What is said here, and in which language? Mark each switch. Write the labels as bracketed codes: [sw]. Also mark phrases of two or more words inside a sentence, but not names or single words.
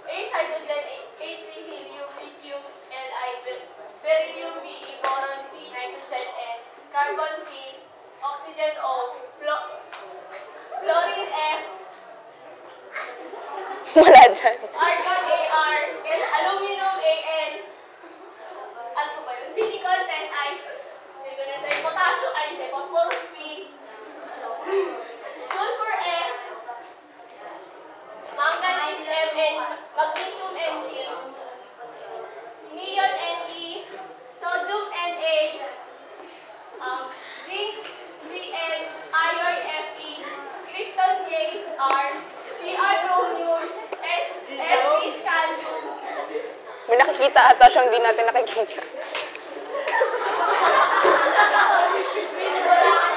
[en] hydrogen, Hg, helium, lithium, Li, beryllium, Be, boron, B, nitrogen, N, carbon, C, oxygen, O, fluorine, F, [tl] Wala dyan. [en] argon, Ar, aluminum, Al, [tl] ano po ba yun? [en] Silicon, Si, silicon, Si, potassium, [tl] ay hindi, [en] phosphorus, P, sulfur, S, manganese, Mn, magnesium, Mg, neon, Ne, sodium, Na, zinc, Cn, iron, Fe, krypton, Kr, Cr, chromium, Sp, scandium. [tl] May nakikita ata siyang di natin nakikita.